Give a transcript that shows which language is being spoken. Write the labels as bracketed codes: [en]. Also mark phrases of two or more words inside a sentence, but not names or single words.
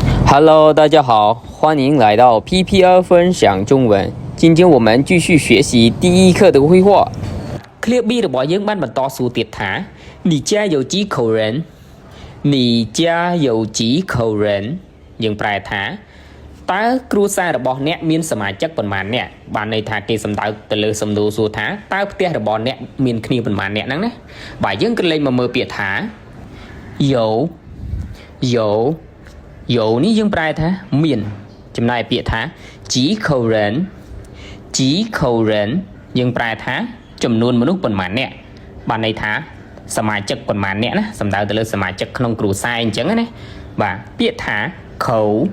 [zh] Hello，大家好，欢迎来到 PPR 分享中文。 [km] 今天我们继续学习第一课的绘画。Clip B របស់យើងបានបន្តសួរទៀតថា [zh] 你家有几口人你家有几口人 [km] យើងប្រែថាតើគ្រួសាររបស់អ្នកមានសមាជិកប៉ុន្មានអ្នកបានន័យថាគេសំដៅទៅលើសំណួរសួរថាតើផ្ទះរបស់អ្នកមានគ្នាប៉ុន្មានអ្នកហ្នឹងណាបាទយើងក៏លេខមកមើលពាក្យថា 有នេះយើងប្រែថាមានចំណែកពាក្យថា [zh] 几口人 [km] យើងប្រែថាចំនួនមនុស្សប៉ុន្មានអ្នកបានន័យថាសមាជិកប៉ុន្មានអ្នកណាសំដៅទៅលើសមាជិកក្នុងគ្រួសារអញ្ចឹងណាបាទពាក្យថាខៅ